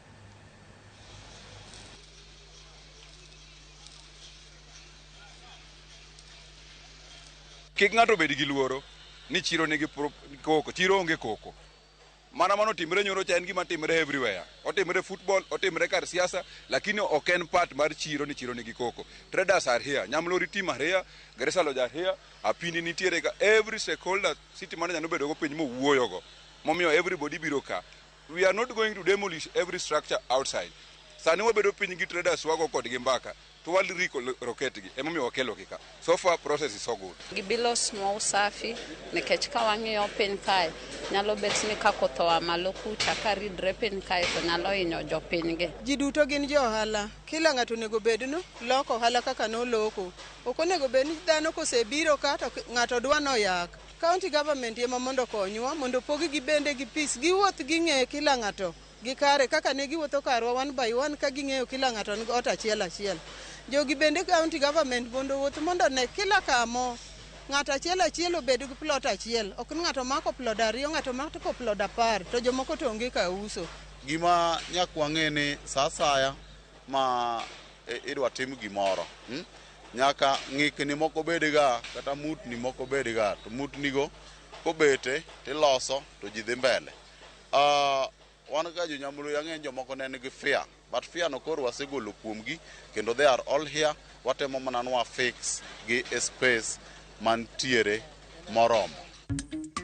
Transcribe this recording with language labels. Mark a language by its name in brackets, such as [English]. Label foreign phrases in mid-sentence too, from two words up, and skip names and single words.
[Luo (Kenya and Tanzania)] Kik ng'ato bed gi luoro ni chiro nigi koko, chiro onge koko. Mana mano timre nyoro cha en gima timre everywhere. Otimre football, otimre kar siasa, lakini ok en part mar chiro ni chiro nigi koko. [English] Traders are here, Nyamlori team are here, Garissa Lodge are here, [Luo (Kenya and Tanzania)] Apini nitiere ka, [English] every stakeholder city manager [Luo (Kenya and Tanzania)] no bedo go piny mo wuoyo go. Momiyo everybody biro ka. [English] We are not going to demolish every structure outside. [Luo (Kenya and Tanzania)] Sani wabedo piny gi traders wago kod gi mbaka. To wal riko roket gi emomiyo wakelo kika. [English] So far process is so good. [Luo (Kenya and Tanzania)] Gibilo small safi nikech ka wang'iyo piny kae nyalo bet ni ka koth oa malo kucha ka ridre piny kae to nyalo hinyo jopiny gi. Ji duto gin jo ohala. Kila ng'ato onego bed no loko ohala kaka no loko. Ok onego bed ni dhano kosebiro ka to ng'ato dwa no yak. [English] County government [Luo (Kenya and Tanzania)] ema mondo konywa mondo pogi gi bende gi peace giwuoth gi ng'e kila ng'ato gi kare kaka ne giwuotho karwa [English] one by one [Luo (Kenya and Tanzania)] ka ging'eyo kila ng'ato ni ot achiel achiel. Jogi bende [English] county government [Luo (Kenya and Tanzania)] mondo wuoth mondo ne kila kamo ng'ato achiel obed gi plot achiel. Ok ni ng'ato mako plot ariyo, ng'ato mako plot 10 to jomoko to onge ka uso. Gima nyakwang'e ni sa saya ma idwa tim gimoro. Nyaka ng'ikni moko bedga kata mutni moko bedga to mutnigo kobete tiloso to ji dhi mbele. Wan ga jo Nyamlori ang'eny jomoko ne nigi fear, but fear no koro wasegolo kuomgi kendo [English] they are all here. [Luo (Kenya and Tanzania)] Watemo mana nwa fix gi space mantiere moromo.